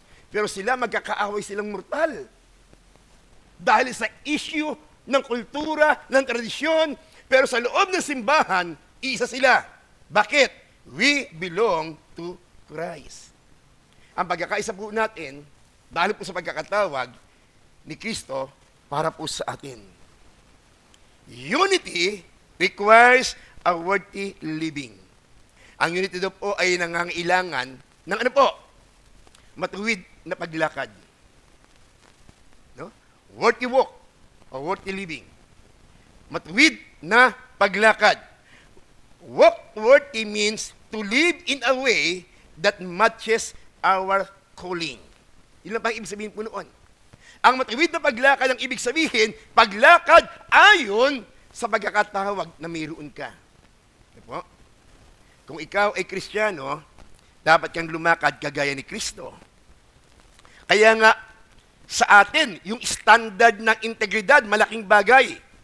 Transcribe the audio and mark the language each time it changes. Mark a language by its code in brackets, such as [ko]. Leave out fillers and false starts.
[tl] Pero sila, magkakaaway silang mortal. Dahil sa issue ng kultura, ng tradisyon, pero sa loob ng simbahan, isa sila. Bakit? [en] We belong to Christ. [tl] Ang pagkakaisa po natin, dahil po sa pagkakatawag ni Kristo para po sa atin. [en] Unity requires a worthy living. [tl] Ang unity daw po ay nangangailangan ng ano po? Matuwid na paglakad. No? [en] Worthy walk or worthy living. [tl] Matuwid na paglakad. [en] Walk worthy means to live in a way that matches our calling. [tl] Yun lang pang ibig sabihin po noon. Ang matuwid na paglakad ang ibig sabihin, paglakad ayon sa pagkakatawag na mayroon ka. Ano po? Kung ikaw ay Kristiyano, dapat kang lumakad kagaya ni Kristo. Kaya nga, sa atin, yung standard ng integridad, malaking bagay.